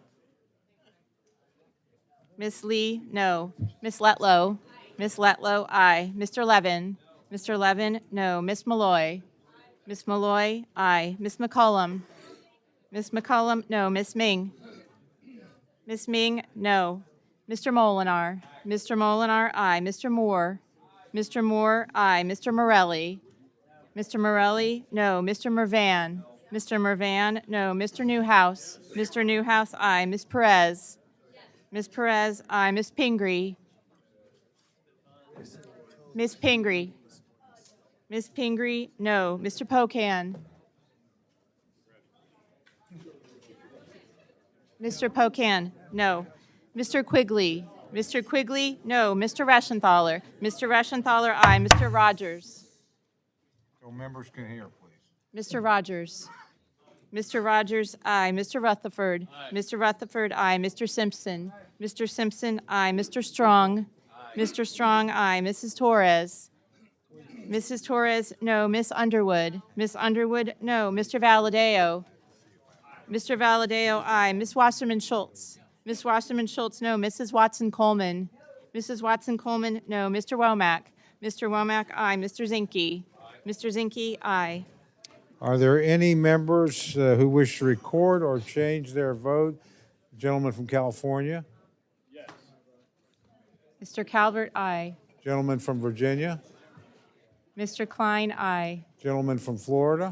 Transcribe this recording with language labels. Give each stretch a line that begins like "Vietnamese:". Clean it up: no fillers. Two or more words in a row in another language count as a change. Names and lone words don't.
English: Ms. Lee, no. Ms. Letlow? Ms. Letlow, aye. Mr. Levin? Mr. Levin, no. Ms. Malloy? Ms. Malloy, aye. Ms. McCollum? Ms. McCollum, no. Ms. Ming? Ms. Ming, no. Mr. Molinar? Mr. Molinar, aye. Mr. Moore? Mr. Moore, aye. Mr. Morelli? Mr. Morelli, no. Mr. Mervan? Mr. Mervan, no. Mr. Newhouse? Mr. Newhouse, aye. Ms. Perez? Ms. Perez, aye. Ms. Pingree? Ms. Pingree? Ms. Pingree, no. Mr. Pocan? Mr. Pocan, no. Mr. Quigley? Mr. Quigley, no. Mr. Reschenthaler? Mr. Reschenthaler, aye. Mr. Rogers? So members can hear, please. Mr. Rogers? Mr. Rogers, aye. Mr. Rutherford? Mr. Rutherford, aye. Mr. Simpson? Mr. Simpson, aye. Mr. Strong? Mr. Strong, aye. Mrs. Torres? Mrs. Torres, no. Miss Underwood? Miss Underwood, no. Mr. Valadao? Mr. Valadao, aye. Miss Wasserman Schultz? Miss Wasserman Schultz, no. Mrs. Watson Coleman? Mrs. Watson Coleman, no. Mr. Womack? Mr. Womack, aye. Mr. Zinke? Mr. Zinke, aye. Are there any members who wish to record or change their vote? Gentleman from California? Mr. Calvert, aye. Gentleman from Virginia? Mr. Klein, aye. Gentleman from Florida?